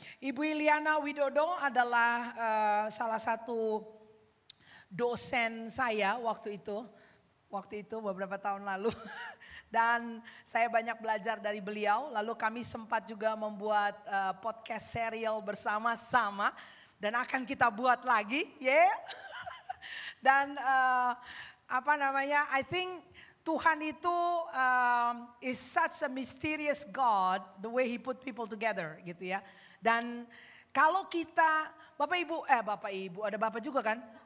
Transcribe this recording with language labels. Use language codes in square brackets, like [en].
[id] Ibu Iliana Widodo adalah salah satu dosen saya waktu itu beberapa tahun lalu. Dan saya banyak belajar dari beliau. Lalu kami sempat juga membuat podcast serial bersama-sama. Dan akan kita buat lagi ya. Dan [en] I think [id] Tuhan itu [en] is such a mysterious God, the way He put people together [id] gitu ya. Dan kalau kita, Bapak Ibu, ada Bapak juga kan?